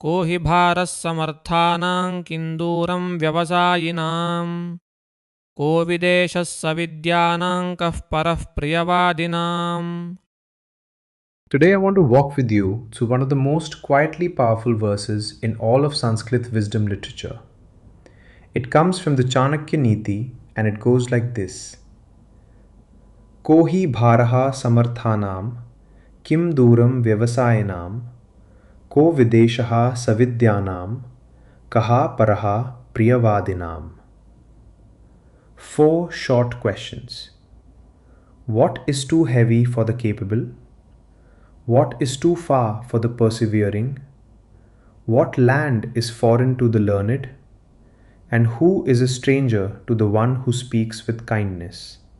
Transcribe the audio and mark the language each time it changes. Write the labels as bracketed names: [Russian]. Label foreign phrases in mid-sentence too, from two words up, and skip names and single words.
[Sanskrit] को हि भारः समर्थानां किं दूरं व्यवसायिनां को विदेशः सविद्यानां कः परः प्रियवादिनाम्. [English] Today I want to walk with you through one of the most quietly powerful verses in all of Sanskrit wisdom literature. It comes from the Chanakya Niti and it goes like this. [Sanskrit] को हि भारः समर्थानां किं दूरं व्यवसायिनां को विदेशः सविद्यानां कः परः प्रियवादिनाम्. [English] 4 short questions. What is too heavy for the capable? What is too far for the persevering? What land is foreign to the learned? And who is a stranger to the one who speaks with kindness?